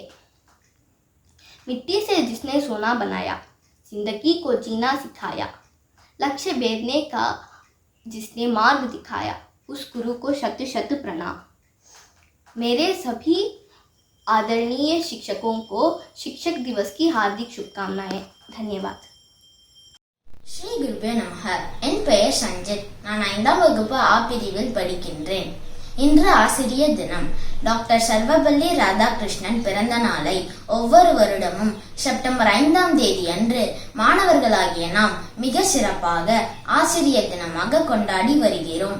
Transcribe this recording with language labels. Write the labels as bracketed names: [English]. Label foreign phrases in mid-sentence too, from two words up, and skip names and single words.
[Hindi] मिट्टी से जिसने सोना बनाया, जिंदगी को जीना सिखाया, लक्ष्य भेदने का जिसने मार्ग दिखाया, उस गुरु को शत शत प्रणाम। मेरे सभी आदरणीय शिक्षकों को शिक्षक दिवस की हार्दिक शुभकामनाएं। धन्यवाद। [Tamil] ஸ்ரீ குருவே நமக. என் பெயர் சஞ்சித். நான் 5ஆம் வகுப்பு ஆ பிரிவில் படிக்கின்றேன். இன்று ஆசிரியர் தினம். டாக்டர் சர்வபள்ளி ராதாகிருஷ்ணன் பிறந்த நாளை ஒவ்வொரு வருடமும் செப்டம்பர் 5ஆம் தேதி அன்று மாணவர்களாகிய நாம் மிக சிறப்பாக ஆசிரியர் தினமாக கொண்டாடி வருகிறோம்.